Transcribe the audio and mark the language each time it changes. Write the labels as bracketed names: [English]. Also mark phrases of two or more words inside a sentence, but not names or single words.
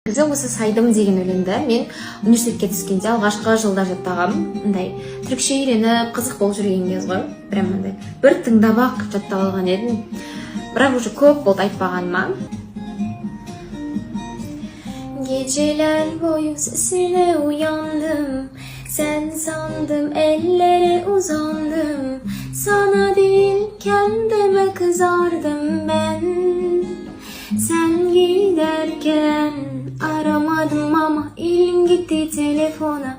[Kazakh] Жоқ, осы сайдым деген өлеңді мен университетке түскенде алғашқы жылда жаттағам. Мындай түркше үйреніп, қызық болып жүрген кез ғой. Прям мындай бір тыңдап ақ жаттап алған едім. Бірақ уже көп болды айтпағаныма. [Turkish] Geceler boyu sesine uyandım. Sen sandım ellere uzandım. Sana değil kendime kızardım ben. Sen giderken aramadım ama elim gitti telefona.